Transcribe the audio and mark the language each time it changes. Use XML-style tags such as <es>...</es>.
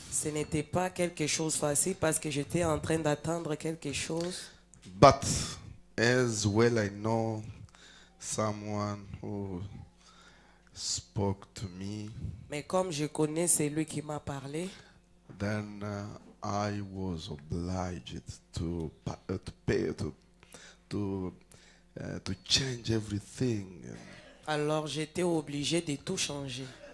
<fr>Ce n'était pas quelque chose facile parce que j'étais en train d'attendre quelque chose.</fr> <en>But as well I know someone who spoke to me,</en> <fr>Mais comme je connais celui qui m'a parlé,</fr> <en>then I was obliged to pay to to change everything.</en> <fr>Alors j'étais obligé de tout changer.</fr>